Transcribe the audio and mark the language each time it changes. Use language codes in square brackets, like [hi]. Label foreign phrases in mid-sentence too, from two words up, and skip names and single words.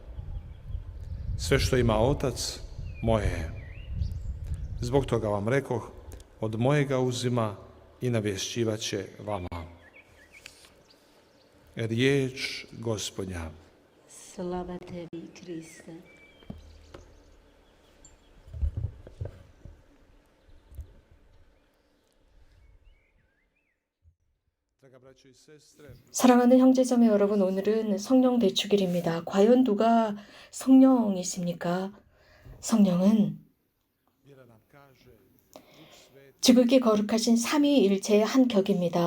[hr] Sve što ima Otac, moje je. Zbog toga vam rekoh, od mojega uzima i navješćivat će vama. Riječ Gospodnja. Slava tebi, Kriste. [ko] 사랑하는 형제자매 여러분, 오늘은 성령 대축일입니다. 과연 누가 성령이십니까? 성령은 지극히 거룩하신 삼위일체의 한 격입니다.